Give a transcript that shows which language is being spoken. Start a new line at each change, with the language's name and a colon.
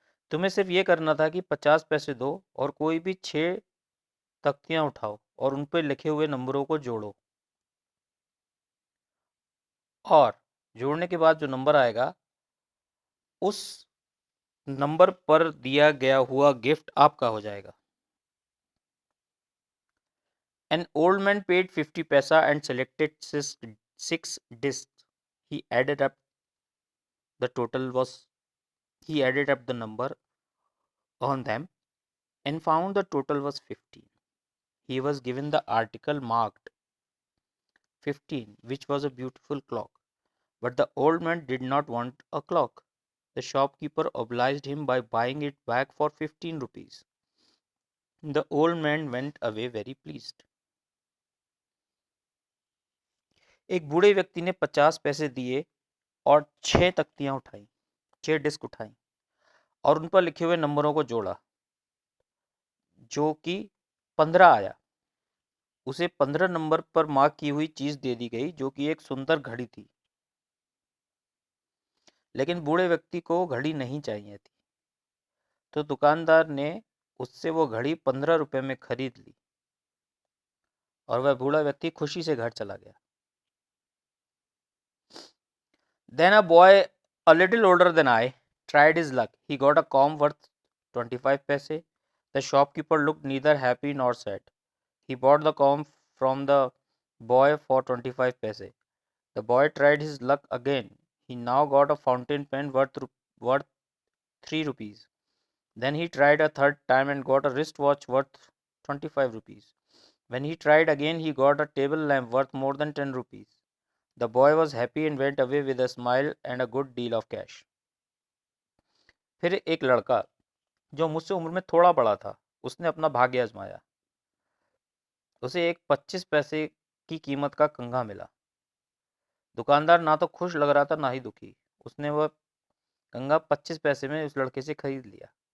Hindi: तुम्हें सिर्फ ये करना था कि 50 पैसे दो और कोई भी 6 तख्तियां उठाओ और उन पर लिखे हुए नंबरों को जोड़ो, और जोड़ने के बाद जो नंबर आएगा उस नंबर पर दिया गया हुआ गिफ्ट आपका हो जाएगा।
English: An old man paid 50 paisa and selected 6 discs. He added up the total was he added up the number on them and found the total was 15. He was given the article marked 15, which was a beautiful clock. But the old man did not want a clock. The shopkeeper obliged him by buying it back for 15 rupees. The old man went away very pleased.
Hindi: एक बूढ़े व्यक्ति ने 50 पैसे दिए और 6 तख्तियां उठाई, 6 disc उठाई और उन पर लिखे हुए नंबरों को जोड़ा। जो कि 15 आया। उसे 15 नंबर पर मार्क की हुई चीज दे दी गई, जो कि एक सुंदर घड़ी थी। लेकिन बूढ़े व्यक्ति को घड़ी नहीं चाहिए थी, तो दुकानदार ने उससे वो घड़ी 15 रुपए में खरीद ली और वह बूढ़ा व्यक्ति खुशी से घर चला गया।
English: Then a boy a little older than I tried his luck. He got a comb worth 25 paise. The shopkeeper looked neither happy nor sad. He bought the comb from the boy for 25 paise. The boy tried his luck again. He now got a fountain pen worth 3 rupees. Then he tried a third time and got a wristwatch worth 25 rupees. When he tried again, he got a table lamp worth more than 10 rupees. The boy was happy and went away with a smile and a good deal of cash.
Hindi: फिर एक लड़का जो मुझसे उम्र में थोड़ा बड़ा था, उसने अपना भाग्य आजमाया। उसे एक 25 पैसे की कीमत का कंघा मिला। दुकानदार ना तो खुश लग रहा था ना ही दुखी। उसने वह कंघा 25 पैसे में उस लड़के से खरीद लिया।